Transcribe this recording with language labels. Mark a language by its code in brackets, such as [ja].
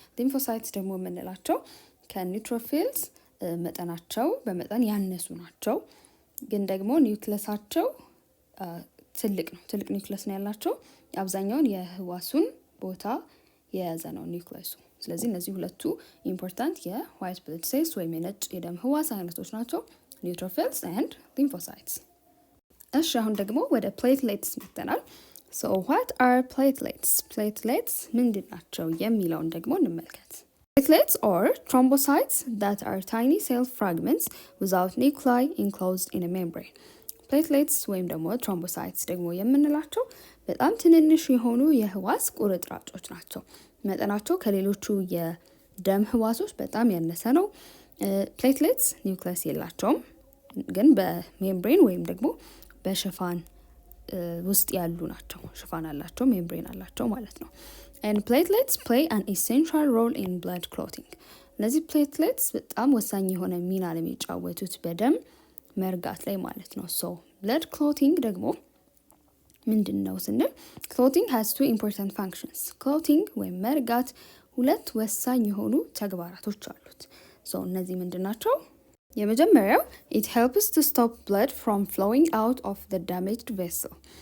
[am] ሊምፎሳይትስ ደግሞ የምንላቸው ከኒውትሮፊልስ መጠናቸው በመጠን ያነሱ ናቸው፣ ግን ደግሞ ኒውክለሳቸው ትልቅ ነው። ትልቅ ኒውክለስ ነው ያላቸው። አብዛኛውን የህዋሱን ቦታ የያዘ ነው ኒውክለሱ። ስለዚህ እነዚህ ሁለቱ ኢምፖርታንት የዋይት ብለድ ሴልስ ወይም የነጭ የደም ህዋስ አይነቶች ናቸው፣ ኒውትሮፊልስ ኤንድ ሊምፎሳይትስ። እሺ አሁን ደግሞ ወደ ፕሌትሌትስ መጥተናል። [en] ሶ ዋት አር ፕሌትሌትስ? [am] ፕሌትሌትስ ምንድን ናቸው የሚለውን ደግሞ እንመልከት። [en] Platelets are thrombocytes that are tiny cell fragments without nuclei enclosed in a membrane. [am] Platelets ወይም ደግሞ thrombocytes ደግሞ የምንላቸው በጣም ትንንሽ የሆኑ የህዋስ ቁርጥራጮች ናቸው። መጠናቸው ከሌሎቹ የደም ህዋሶች በጣም ያነሰ ነው። ፕሌትሌትስ ኒውክለስ የላቸውም፣ ግን በሜምብሬን ወይም ደግሞ በሽፋን ውስጥ ያሉ ናቸው። ሽፋን አላቸው፣ ሜምብሬን አላቸው ማለት ነው። [en] And platelets play an essential role in blood clotting. [am] እነዚህ platelets በጣም ወሳኝ የሆነ ሚና ነው የሚጫወቱት በደም መርጋት ላይ ማለት ነው። So blood clotting ደግሞ ምንድን ነው ስንል [en] clotting has two important functions. [am] clotting ወይም መርጋት ሁለት ወሳኝ የሆኑ ተግባራቶች አሉት። So እነዚህ ምንድን ናቸው? የመጀመሪያው [en] it helps to stop blood from flowing out of the damaged vessel.